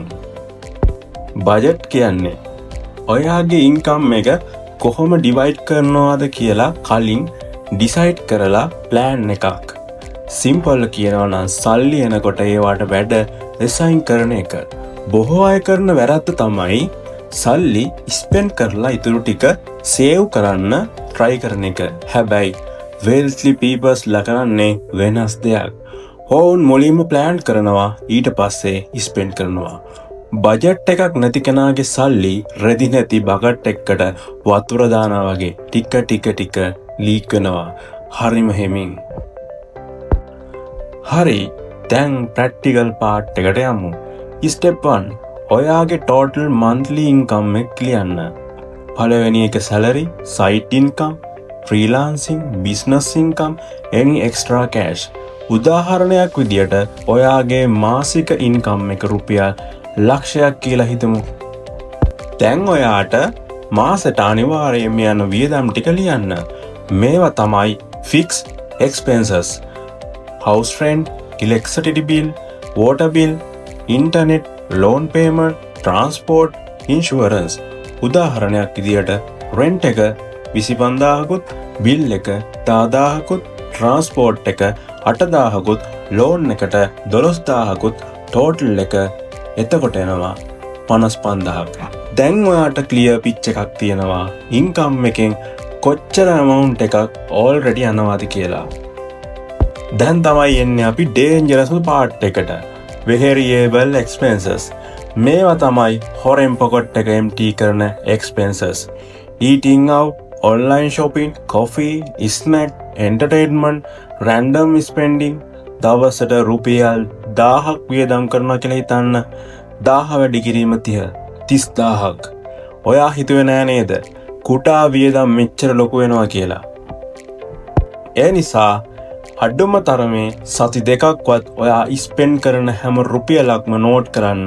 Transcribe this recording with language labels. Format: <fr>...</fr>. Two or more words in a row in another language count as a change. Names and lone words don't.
<si>බජට් කියන්නේ ඔයාගේ ඉන්කම් එක කොහොම ඩිවයිඩ් කරනවාද කියලා කලින් ඩිසයිඩ් කරලා ප්ලෑන් එකක්. සිම්පල් කියනවා නම් සල්ලි එනකොට ඒවට වැඩ රිසයින් කරන එක. බොහෝ අය කරන වැරද්ද තමයි සල්ලි ස්පෙන්ඩ් කරලා ඉතුරු ටික සේව් කරන්න try කරන එක. හැබැයි</si> <en>wealthy peoples</en> <si>ලා කරන්නේ වෙනස් දෙයක්. ඔවුන් මුලින්ම ප්ලෑන් කරනවා, ඊට පස්සේ ස්පෙන්ඩ් කරනවා. බජට් එකක් නැති කෙනාගේ සල්ලි රෙදි නැති බකට් එකකට වතුර දානවා වගේ ටික ලීක් වෙනවා. හරිම හිමින්. හරි, දැන්</si> <en>practical part</en> <si>එකට යමු. ස්ටෙප් 1. ඔයාගේ</si> <en>total monthly income</en> <si>එක ලියන්න. පළවෙනි එක සැලරි,</si> <en>side income,</en> <si>ෆ්‍රීලාන්සින්,</si> <en>business income, any extra cash.</en> <si>උදාහරණයක් විදියට ඔයාගේ මාසික ඉන්කම් එක රුපියල් ලක්ෂයක් කියලා හිතමු. දැන් ඔයාට මාසෙට අනිවාර්යයෙන්ම යන වියදම් ටික ලියන්න. මේවා තමයි</si> <en>fixed expenses. house rent, electricity bill, water bill, internet, loan payment, transport, insurance.</en> <si>උදාහරණයක් විදියට rent එක 25000කුත්, bill එක 10000කුත්, transport එක 8000කුත්, loan එකට 12000කුත්, total එක එතකොට එනවා 55000ක්. දැන් ඔයාට</si> <en>clear pitch</en> <si>එකක් තියෙනවා ඉන්කම් එකෙන් කොච්චර amount එකක් already යනවාද කියලා. දැන් තමයි එන්නේ අපි</si> <en>dangerous part</en> <si>එකට.</si> <en>variable expenses.</en> <si>මේවා තමයි හොරෙන් පොකට් එක empty කරන expenses.</si> <en>eating out, online shopping, coffee, snack, entertainment, random spending.</en> <si>දවසට රුපියල් 1000ක් වියදම් කරනවා කියලා හිතන්න. 1000 වැඩි කිරීම 30000ක්. ඔයා හිතුවේ නෑ නේද කුටා වියදම් මෙච්චර ලොකු වෙනවා කියලා. ඒ නිසා අඩුම තරමේ සති දෙකක්වත් ඔයා ස්පෙන්ඩ් කරන හැම රුපියලක්ම නෝට් කරන්න.</si>